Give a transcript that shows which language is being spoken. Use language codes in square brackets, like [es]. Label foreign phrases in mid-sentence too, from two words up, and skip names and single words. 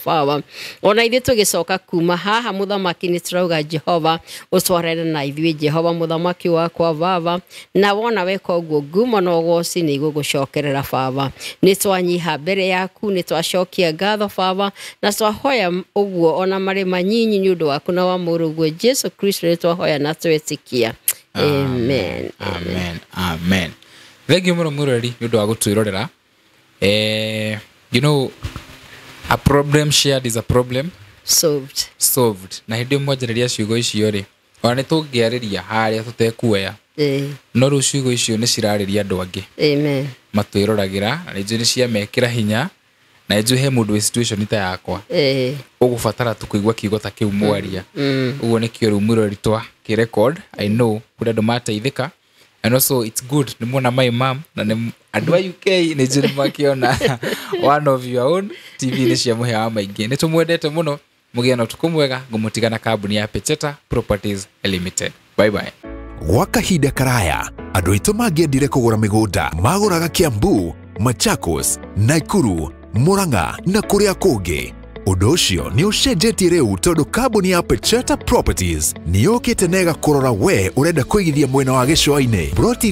[ki] baba ona ithuĩ tũgĩcoka kuma haha mũthamaki nĩ tũrauga Jehova ũtwarane na ithuĩ Jehova mũthamaki wakwa baba na wona weka ũguo ngumo na ũgooci nĩ igũgũcokerera baba nĩ twanyiha mbere yaku nĩ twacokia ngatho baba na twahoya ũguo ona marĩ manyinyi nĩ ũndũ waku na wa mũrũguo Jesu Kristo nĩ twahoya na twĩtĩkia amen amen thengiũ mũno mũrori nĩ ũndũ wa gũtwĩrorera [en] you know a problem shared is a problem solved [ki] na hĩndĩ mwanjarĩria ciugo icio rĩ ona nĩ tũngĩarĩria harĩa tũtekuoya no rĩu ciugo icio nĩ cirarĩria andũ angĩ amen matwĩroragĩra na nĩ njũĩ nĩ ciamekĩra hinya na njũĩ he mũndũ wĩ situation ta yakwa ũgũbatara tũkũigua kiugo ta kĩu mwaria ũguo nĩkĩo rĩu mũrori twa kĩ-record [en] I know [ki] kũrĩ andũ mateithĩka [en] and also it's good [ki] nĩ muona [en] my mom [ki] na andũ a UK nĩ njũĩ makĩona [en] one of your own [ki] TV-inĩ cia mũhĩa wa maingĩ nĩ tũmwendete mũno mũgĩa na ũtukũ mwega ngũmũtiga na kambuni ya Pecheta Properties Limited bye bye gwa kahinda karaya andũ aitũ mangĩendire kũgũra mĩgũnda magũraga Kiambu, Machakos, Nakuru, Murang'a na kũrĩa kũngĩ ũndũ ũcio nĩ ũcenjetie rĩu tondũ kambuni ya Pecheta Properties nĩ yũkĩte na ĩgakũrora we ũrenda kũigithia mwena wa gĩcũa-inĩ broti